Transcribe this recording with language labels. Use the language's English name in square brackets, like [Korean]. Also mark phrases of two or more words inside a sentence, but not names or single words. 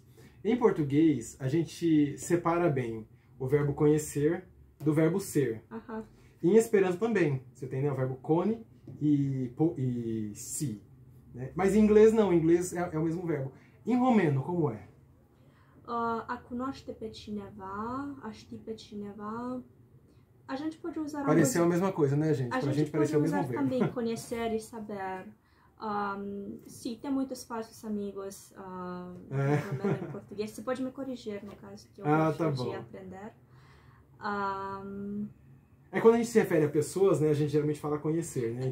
[Portuguese] Em português, a gente separa bem o verbo conhecer do verbo ser. E em Esperanto também. Você tem, né, o verbo kone e si. Né? Mas em inglês não, em inglês é o mesmo verbo. Em romeno, como é? [Romanian] A cunoaște pe cineva, a ști pe cineva. [Portuguese] A gente pode usar Pareceu a mesma coisa, né, gente? A pra gente pareceu o pode mesmo usar verbo. também conhecer e saber. Sim, tem muitos falsos amigos em português. Você pode me corrigir, no caso, que eu gosto de aprender. É quando a gente se refere a pessoas, né, a gente geralmente fala conhecer, né?